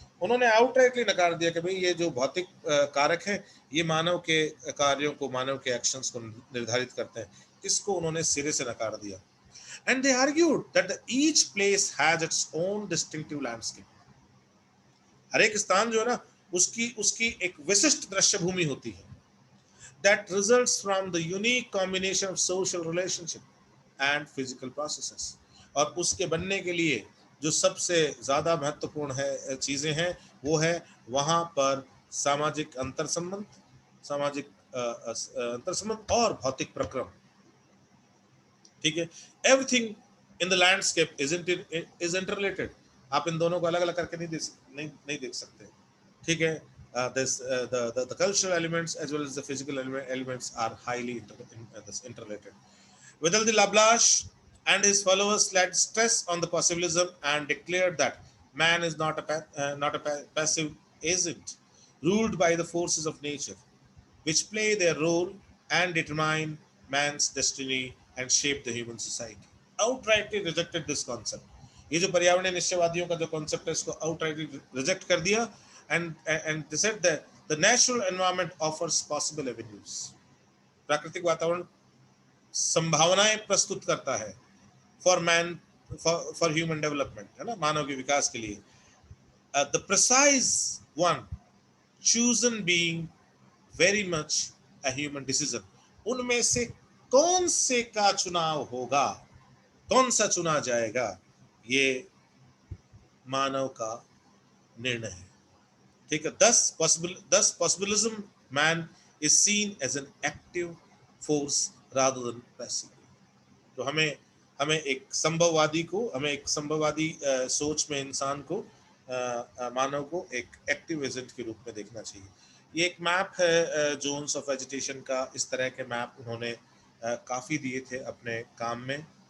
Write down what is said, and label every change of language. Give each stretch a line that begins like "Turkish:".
Hindi: उन्होंने आउटराइटली नकार दिया कि भाई ये जो भौतिक कारक हैं ये मानव के कार्यों को, मानव के एक्शंस को निर्धारित करते हैं। इसको उन्होंने सिरे से नकार दिया।
English: And they argued that each place has its own distinctive landscape.
Hindi: हर एक स्थान जो है ना, उसकी उसकी एक विशिष्ट दृश्य भूमि होती है।
English: That results from the unique combination of social relationship and physical processes।
Hindi: और उसके बनने के लिए जो सबसे ज्यादा महत्वपूर्ण है चीजें हैं वो है वहां पर सामाजिक अंतर संबंध, सामाजिक अंतर संबंध और भौतिक प्रक्रम, ठीक है।
English: Everything in the landscape is interrelated.
Hindi: आप इन दोनों को अलग अलग करके नहीं देख सकते, ठीक है।
English: The cultural elements as well as the physical elements are highly interrelated. Within the Laplace and his followers laid stress on the possibilism and declared that man is not a passive agent ruled by the forces of nature, which play their role and determine man's destiny and shape the human society. Outrightly rejected this concept.
Hindi: ये जो पर्यावरणीय निश्चयवादियों का जो concept है इसको outrightly reject कर दिया।
English: and they said that the natural environment offers possible avenues।
Hindi: प्राकृतिक वातावरण संभावनाएं प्रस्तुत करता है
English: for man, for human development,
Hindi: है ना, मानव के विकास के लिए।
English: The precise one chosen being very much a human decision।
Hindi: उनमें से कौन से का चुनाव होगा, कौन सा चुना जाएगा, ये मानव का निर्णय है, ठीक है।
English: thus possibilism man is seen as an active force rather than passive।
Hindi: तो हमें एक संभववादी को, हमें एक संभववादी सोच में इंसान को, मानव को एक
English: active agent
Hindi: के रूप में देखना चाहिए। ये एक मैप है जोन्स ऑफ एजिटेशन का। इस तरह के मैप उन्होंने काफ़ी दिए थे अपने काम में।